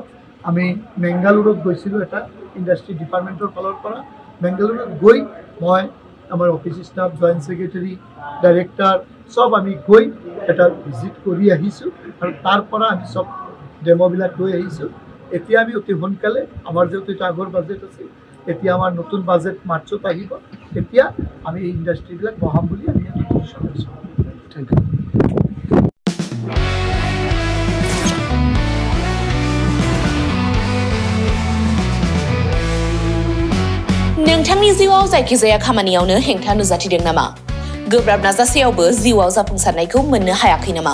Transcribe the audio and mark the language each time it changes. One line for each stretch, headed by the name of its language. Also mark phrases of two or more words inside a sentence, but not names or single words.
Assamese: আমি মেংগালুৰুত গৈছিলোঁ এটা
English: industry department
Assamese: ফালৰ পৰা মেংগালুৰুত গৈ মই আমাৰ
English: office staff joint secretary director
Assamese: সব আমি গৈ এটা ভিজিট কৰি আহিছোঁ আৰু তাৰ পৰা আমি সব ডেমোবিলাক লৈ আহিছোঁ এতিয়া আমি অতি সোনকালে আমাৰ যেহেতু এটা আগৰ বাজেট আছে এতিয়া আমাৰ নতুন বাজেট মাৰ্চত আহিব তেতিয়া আমি এই ইণ্ডাষ্ট্ৰিবিলাক বহাম বুলি আমি ডিচিশ্যন লৈছোঁ
English: thank you
Bodo: नोंथांनि जिउआव जायखिजाया खामानियावनो हेंथा नुजाथिदों नामा? गोब्राब नाजासेयावबो जिउआव जाफुंसारनायखौ मोननो हायाखै नामा?